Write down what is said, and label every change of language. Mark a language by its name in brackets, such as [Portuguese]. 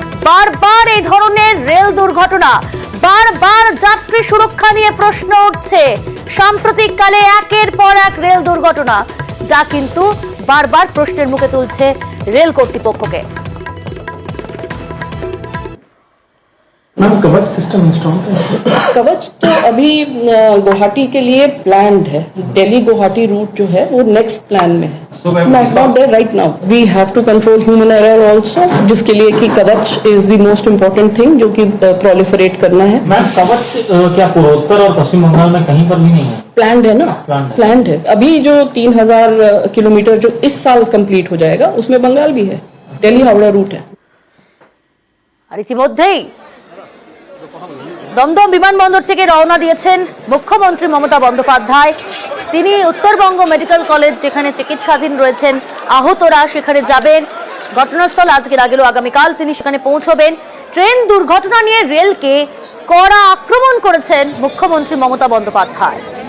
[Bangla] বারবার এই ধরনের রেল দুর্ঘটনা, বারবার যাত্রী সুরক্ষা নিয়ে প্রশ্ন উঠছে। সাম্প্রতিককালে একের পর এক রেল দুর্ঘটনা, যা কিন্তু বারবার প্রশ্নের মুখে তুলছে রেল কর্তৃপক্ষকে। [Hindi] मैम कवच सिस्टम इंस्टॉल है? कवच तो अभी गुवाहाटी के लिए प्लान्ड है। दिल्ली गुवाहाटी रूट जो है वो नेक्स्ट प्लान में है, [English] Not there right now. We have to control human error also, [Hindi] जिसके लिए कि [English] कवच is the most important thing [Hindi] जो कि प्रोलिफरेट करना है। मैम कवच क्या पूर्वोत्तर और पश्चिम बंगाल में कहीं पर भी नहीं है? प्लान्ड है ना, प्लान्ड है। अभी जो 3000 किलोमीटर जो इस साल कंप्लीट हो जाएगा उसमें बंगाल भी है, दिल्ली हावड़ा रूट है। [Bangla] আর ইতিমধ্যেই দমদম বিমানবন্দর থেকে রওনা দিয়েছেন মুখ্যমন্ত্রী মমতা বন্দ্যোপাধ্যায়। তিনি উত্তরবঙ্গ মেডিকেল কলেজ, যেখানে চিকিৎসাধীন রয়েছেন আহতরা, সেখানে যাবেন। ঘটনাস্থল আজকের আগেও আগামীকাল তিনি সেখানে পৌঁছবেন। ট্রেন দুর্ঘটনা নিয়ে রেলকে কড়া আক্রমণ করেছেন মুখ্যমন্ত্রী মমতা বন্দ্যোপাধ্যায়।